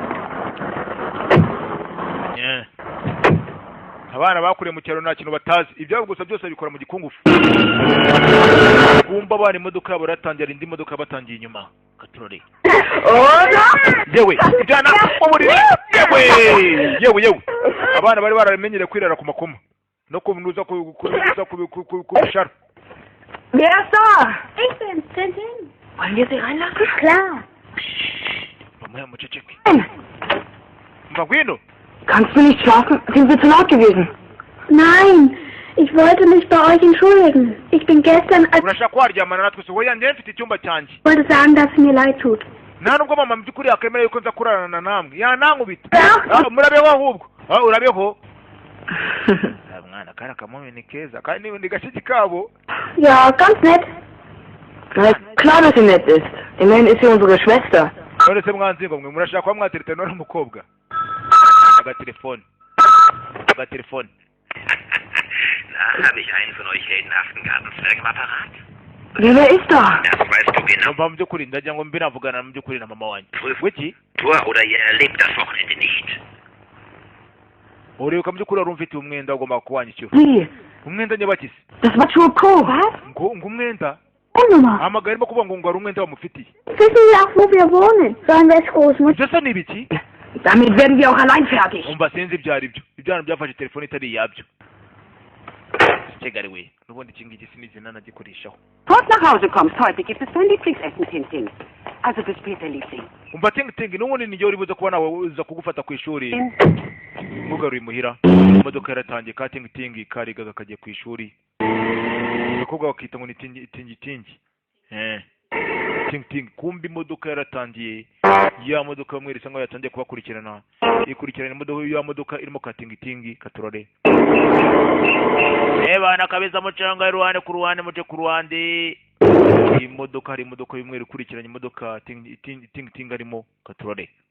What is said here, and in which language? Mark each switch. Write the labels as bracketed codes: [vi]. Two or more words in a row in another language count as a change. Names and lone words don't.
[rw] abana bakuriye mu cyaro nta kintu batazi ibyabo gusa byose bikora mu gikungufu kumba abana imodoka yabo ratangira indi modoka batangiye inyuma katurore yewe ibyana uburiri yewe abana bari baramenyere kwirara ku makoma no kunuza ku bisharo [de] Wer ist da? Ich bin's, Tintin. Wollen wir sie reinlassen? Klar. [rw] Bamuhe muceceke mva ngwino. [de] Kannst du nicht schlafen? Sind wir zu laut gewesen? Nein, ich wollte mich bei euch entschuldigen. Ich bin gestern... [rw] urashaka waryamana natwe se hoya njye mfite icyumba cyanjye. [de] Ich wollte sagen, dass es mir leid tut. [rw] nta nubwo mama mu by'ukuri yakemera yuko nza kurarana namwe yanankubita murabeho ahubwo urabeho mwana kana kamwe ni keza kandi ni gashiki kabo. [de] Ja, ganz nett. Na klar, dass sie nett ist. Immerhin ist sie unsere Schwester. [rw] none se mwanzingo mwe murashaka kuba mwatereta n'umukobwa agatelefone. [de] Na, habe ich einen von euch heldenhaften Gartenzwergen im Apparat? Wer ist da? Das weißt du genau. [rw] mva mu by'ukuri ndagira ngo mbinavugana mu by'ukuri na mama wanjye. [de] Wiki Tor oder ihr erlebt das Wochenende nicht. [rw] uribuka mu by'ukuri wari umfitiye umwenda ugomba kuwanyishyura. [de] Wie? [rw] umwenda nyabakisi. [de] Das war Schurko. Was? [rw] ngo umwenda [de] Nummer. [rw] amagara arimo kuvuga ngo ari umwenda wamufitiye. [de] Wissen Sie auch, wo wir wohnen? Sollen wir es groß machen? [rw] ibyo se ni ibiki? [de] Damit werden wir auch allein fertig. [rw] umva sinzi ibyo ari byo ibyana byafashe telefone itari iyabyo. Kegari we n'ubundi iki ngiki sinizina nagikoreshaho. [de] Bevor du nach Hause kommst, heute gibt es dein Lieblingsessen, Tintin. Also bis später, Liebling. [rw] umva tingi n'ubundi nijye uri buze kuba nawe uza kugufata ku ishuri mugaruye imuhira imodoka yaratangiye ka tingi karigaga kagiye ku ishuri abakobwa bakita ngo ni tingi tingi kumbi imodoka yaratangiye ya modoka bamweretse ngo yatangiye kubakurikirana ikurikirana imodoka ya modoka irimo ka tingi katurore bana kabeza mucanga iruhande ku ruhande muje ku ruhande imodoka hari imodoka y'umweru ikurikiranye imodoka ting arimo katurore